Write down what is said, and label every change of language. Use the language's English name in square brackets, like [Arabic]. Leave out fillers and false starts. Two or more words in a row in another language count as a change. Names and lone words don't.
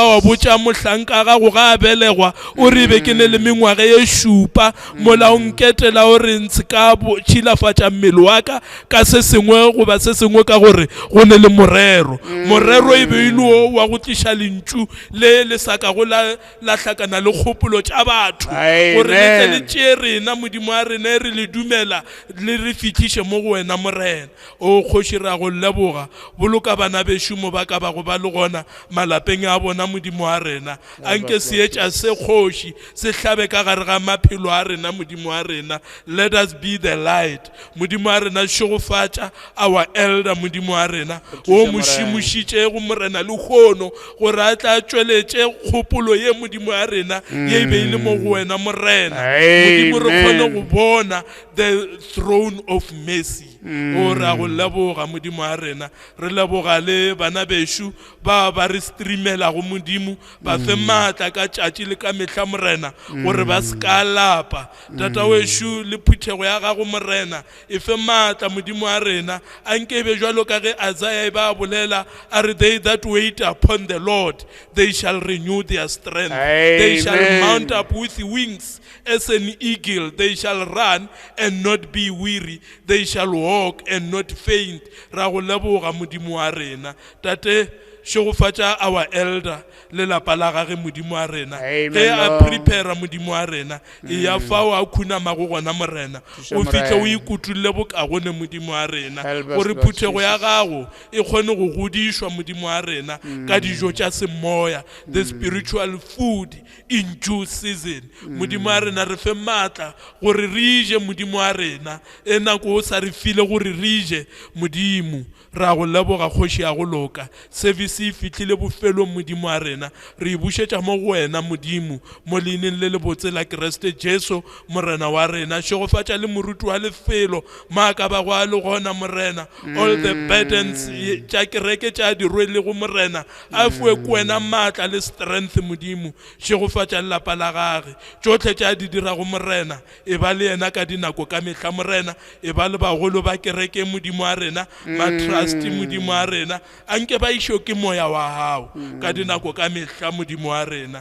[Northern Sotho] wa botša mohlanka gago ga a belegwa o re be ke ne le mengwaga ye šupa mola o nketela o re ntse ka tšilafatša mmele wa ka se sengwe goba se sengwe ka gore go ne le morero e beile o wa go tliša lentšu le saka go la hlakana le kgopolo tša batho gore le tle le tšee rena modimo wa rena e re le dumela le re fihliše mo go wena morena. O kgoši ra go leboga boloka bana bešo mo ba ka ba go ba le gona malapeng a bona modimo wa rena anke seetša se kgoši se hlabe ka gare ga maphelo a rena modimo wa rena. [English] Let us be the light [Northern Sotho] modimo wa rena šogofatša [English] our elder [Northern Sotho] modimo wa rena o mošimušitše go morena le kgono gore a tla tšweletše kgopolo ye modimo wa rena ye e beile mo go wena morena modimo re kgone go bona [English] the throne of mercy. [Northern Sotho] O ra go leboga modimo wa rena re leboga le bana bešo ba re streamela go modimo ba fe maatla ka tšatši le ka mehla morena gore ba se ka lapa tata wešo le phuthego ya gago morena e fe maatla modimo wa rena anke be jwalo ka ge Isaiah ba bolela a re [English] they that wait upon the Lord they shall renew their strength. They shall mount up with wings as an eagle. They shall run and not be weary. They shall walk and not faint. [Northern Sotho] Ra go leboga modimo wa rena tate šogofatša [English] our elder [Northern Sotho] le lapa la gage modimo wa rena ge a prepare modimo wa rena e ya fao a khunamago gona morena o fihle o ikutulole bokagone modimo wa rena gore phuthego ya gago e kgone go godišwa modimo wa rena ka dijo tša semoya [English] the spiritual food in due season. [Northern Sotho] Modimo wa rena re fe maatla gore re ije modimo wa rena e nako o sa re file gore re ije modimo. Ra go leboga kgoši ya go loka service e fihlile bofelo modimo wa rena re bušetša mo go wena modimo mo leineng le lebotse la Kriste Jesu morena wa rena šogofatša le moruti wa lefelo maaka ba go a le gona morena [English] all the burdens [Northern Sotho] tša kereke tša di rwele go morena a fuwe ko wena maatla le strength modimo šogofatša lelapa la gage tšohle tša di dira go morena e ba le yena ka dinako ka mehla morena e ba le bagolo ba kereke modimo wa rena trusty modimo wa rena anke ba išo ke moya wa hao ka dinako ka mehla modimo wa rena.